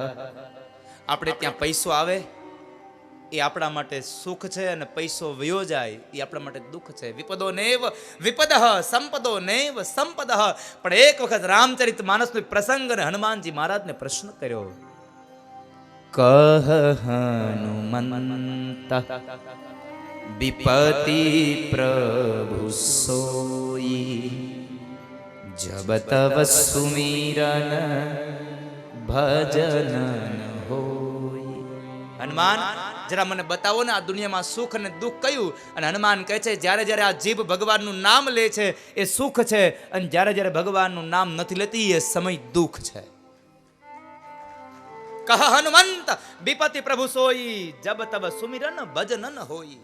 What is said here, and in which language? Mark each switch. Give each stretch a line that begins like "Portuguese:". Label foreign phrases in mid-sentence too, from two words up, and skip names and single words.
Gujarati: આપણે ત્યાં પૈસો આવે એ આપણા માટે સુખ છે અને પૈસો વયો જાય એ આપણા માટે દુઃખ છે.
Sanskrit: विपदो नैव विपदः संपदो नैव संपदः.
Gujarati: પણ એક વખત રામચરિત માનસનો પ્રસંગ અને હનુમાનજી મહારાજને પ્રશ્ન કર્યો,
Awadhi: कह हनुमंत विपति प्रभु सोई जब तब सुमिरन भजन होई।
Gujarati: हनुमान जरा મને બતાવો ને આ દુનિયામાં સુખ અને દુઃખ કયું? અને હનુમાન કહે છે જ્યારે જ્યારે આ જીભ ભગવાનનું નામ લે છે એ સુખ છે, અને જ્યારે જ્યારે ભગવાનનું નામ નથી લેતી એ સમય દુઃખ છે.
Awadhi: कह हनुमंत बिपति प्रभु सोई जब तब सुमिरन भजन न होई.